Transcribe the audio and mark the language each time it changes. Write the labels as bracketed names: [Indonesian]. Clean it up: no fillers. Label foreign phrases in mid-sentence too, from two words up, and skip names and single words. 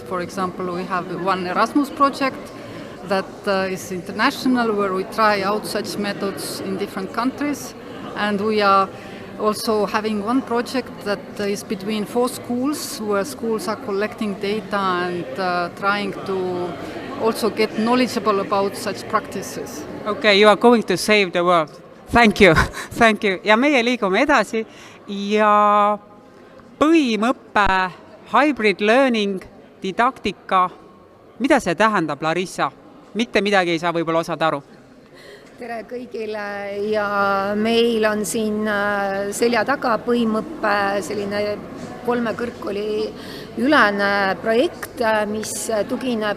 [English] For example, we have one Erasmus project that is international where we try out such methods in different countries, and we are also having one project that is between 4 schools where schools are collecting data and trying to also get knowledgeable about such practices. Okay, you are going to save the world. Thank you, thank you. [Estonian] Ja meie liigume edasi ja põhimõppe, [English] hybrid learning, [Estonian] didaktika, mida see tähendab, Larissa? Mitte midagi ei saa võib-olla osad aru. Tere kõigile ja meil on siin selja taga põhimõppe selline 3 kõrgkooli ülene projekt, mis tugineb